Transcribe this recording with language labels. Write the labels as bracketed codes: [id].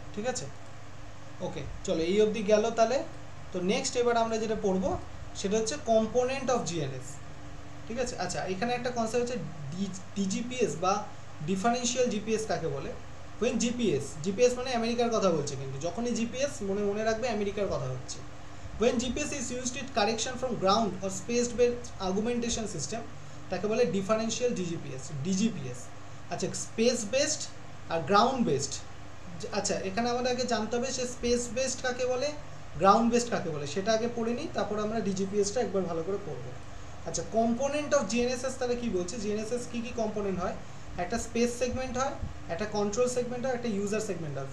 [bn] ঠিক আছে, ওকে চলো এই অবধি গেল তাহলে। তো নেক্সট এবার আমরা যেটা পড়বো সেটা হচ্ছে কম্পোনেন্ট অফ জিএনএস। ঠিক আছে, আচ্ছা এখানে একটা কনসেপ্ট হচ্ছে ডিজিপিএস বা ডিফারেন্সিয়াল জিপিএস কাকে বলে। ওয়েন জিপিএস মানে আমেরিকার কথা বলছে, কিন্তু যখনই জিপিএস মনে রাখবে আমেরিকার কথা হচ্ছে। [en] When GPS is used with correction from ground or space-based augmentation system, [bn] তাকে বলে ডিফারেন্সিয়াল ডিজিপিএস। আচ্ছা, স্পেস বেসড আর গ্রাউন্ড বেসড, আচ্ছা এখানে আমাদের আগে জানতে হবে সে স্পেস বেসড কাকে বলে, গ্রাউন্ড বেসড কাকে বলে, সেটা আগে পড়ে নিই, তারপর আমরা ডিজিপিএসটা একবার ভালো করে পড়বো। আচ্ছা, কম্পোনেন্ট অফ জিএনএসএস তাহলে কী বলছে? জিএনএসএস কী কী কম্পোনেন্ট হয়? একটা স্পেস সেগমেন্ট হয়, একটা কন্ট্রোল সেগমেন্ট হয়, একটা ইউজার সেগমেন্ট হয়।